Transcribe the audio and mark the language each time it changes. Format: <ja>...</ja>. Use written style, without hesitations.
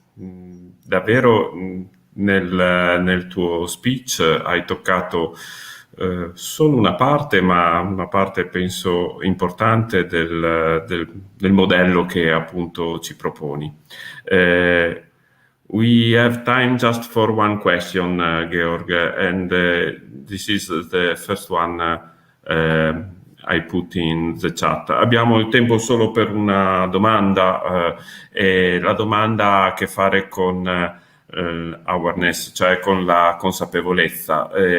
<it>Davvero nel tuo speech hai toccato solo una parte, ma una parte penso importante del modello che appunto ci proponi.</it> <en>We have time just for one question, Georg, and this is the first one I put in the chat.</en> <it>Abbiamo il tempo solo per una domanda, e la domanda ha a che fare con awareness, cioè con la consapevolezza.</it>